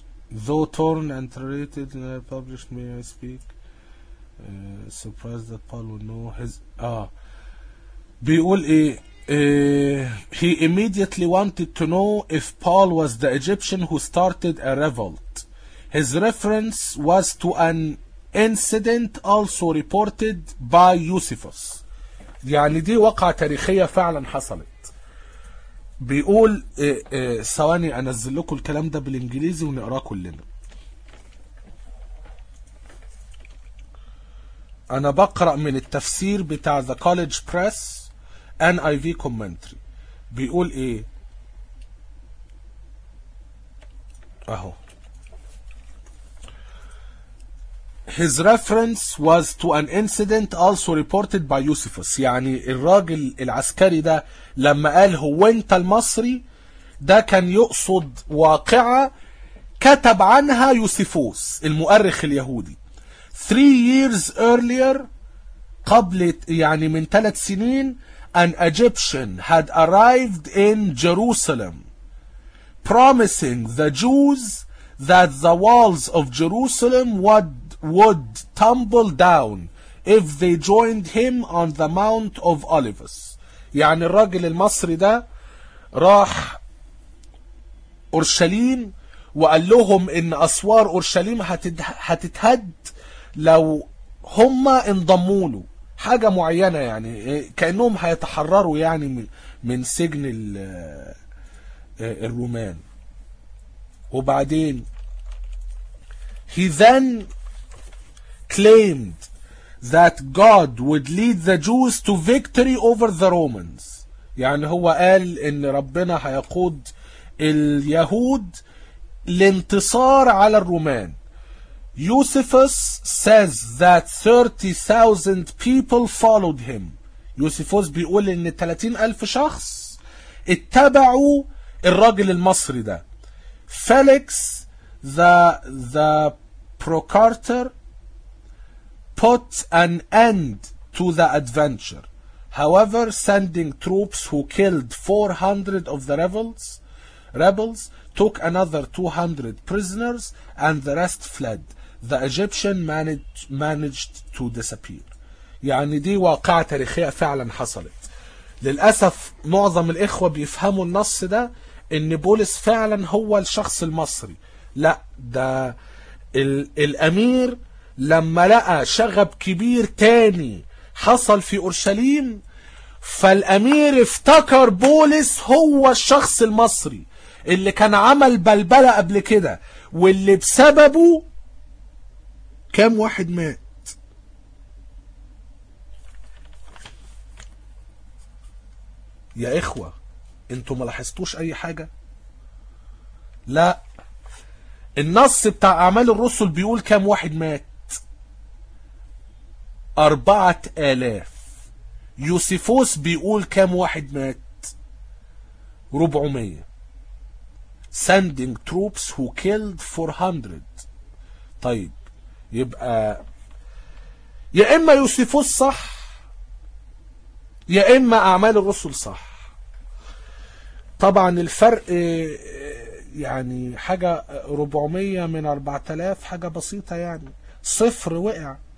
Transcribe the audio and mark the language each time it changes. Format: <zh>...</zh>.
<en>Though torn and traded published may I speak surprised that Paul would know his</en> <ar>بيقول ايه</ar> <en>he immediately wanted to know if Paul was the Egyptian who started a revolt. His reference was to an incident also reported by Josephus.</en> <ar>يعني دي وقعة تاريخية فعلا حصلت. بيقول ثواني انزل لكم الكلام ده بالانجليزي ونقراه كلنا. انا بقرأ من التفسير بتاع The College Press NIV Commentary. بيقول ايه اهو</ar> <en>His reference was to an incident also reported by Josephus.</en> <ar>يعني الراجل العسكري ده لما قال هو انت المصري، ده كان يقصد واقعة كتب عنها يوسفوس المؤرخ اليهودي</ar> <en>3 years earlier،</en> <ar>قبل يعني من 3 سنين،</ar> <en>an Egyptian had arrived in Jerusalem promising the Jews that the walls of Jerusalem would tumble down if they joined him on the Mount of Olives.</en> <ar>يعني الراجل المصري ده راح أورشليم وقال لهم ان أسوار أورشليم هتتهد لو هما انضموا له. حاجة معينة يعني، كأنهم هيتحرروا يعني من سجن الرومان. وبعدين</ar> <en>he then claimed that God would lead the Jews to victory over the Romans.</en> <ar>يعني هو قال ان ربنا هيقود اليهود لانتصار على الرومان.</ar> <en>يوسفوس says that 30,000 people followed him.</en> <ar>يوسفوس بيقول ان 30,000 شخص اتبعوا الراجل المصري ده.</ar> <en>Felix the procurator put an end to the adventure. However, sending troops who killed 400 of the rebels took another 200 prisoners and the rest fled. The Egyptian managed to disappear.</en> <ar>يعني دي واقعة تاريخية فعلا حصلت. للأسف معظم الإخوة بيفهموا النص ده ان بولس فعلا هو الشخص المصري. لا، ده الأمير لما لقى شغب كبير تاني حصل في أورشليم، فالأمير افتكر بولس هو الشخص المصري اللي كان عمل بلبلة قبل كده، واللي بسببه كام واحد مات. يا إخوة انتوا ملاحظتوش أي حاجة؟ لا، النص بتاع أعمال الرسل بيقول كام واحد مات؟ 4,000. يوسفوس بيقول كام واحد مات؟ 400.</ar> <en>Sending troops who killed 400.</en> <ar>طيب يبقى يا إما يوسفوس صح يا إما أعمال الرسل صح. طبعا الفرق يعني حاجة 400 من 4,000 حاجة بسيطة يعني، صفر وقع.</ar>